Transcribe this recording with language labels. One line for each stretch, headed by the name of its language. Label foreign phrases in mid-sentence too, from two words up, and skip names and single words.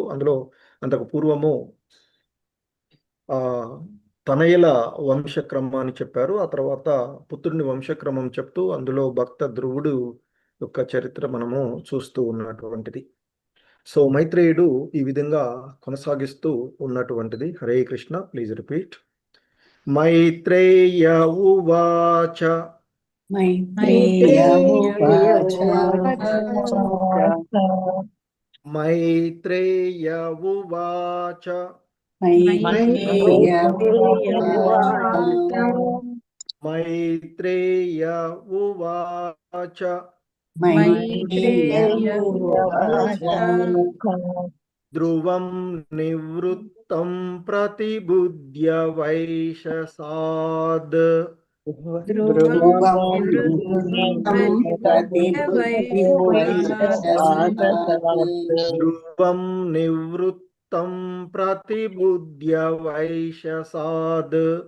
Telugu: అందులో అంతకు పూర్వము ఆ తనయుల వంశక్రమాన్ని చెప్పారు. ఆ తర్వాత పుత్రుని వంశక్రమం చెప్తూ అందులో భక్త ధ్రువుడు యొక్క చరిత్ర మనము చూస్తూ ఉన్నటువంటిది. సో మైత్రేయుడు ఈ విధంగా కొనసాగిస్తూ ఉన్నటువంటిది. హరే కృష్ణ.
English: please repeat.
Sanskrit: మైత్రేయ ఉవాచ మైత్రేయ ఉవాచ మైత్రేయ ఉవాచ మైత్రేయ ఉవాచ మైత్రేయ ఉవాచ మైత్రేయ ఉవాచ ధ్రువం నివృత్తం ప్రతిబుధ్య వైశసాద్ ధ్రువం నివృత్తం ప్రతిబుధ్య వైశసాద్ ధ్రువం నివృత్తం ప్రతిబుధ్య వైశసాద్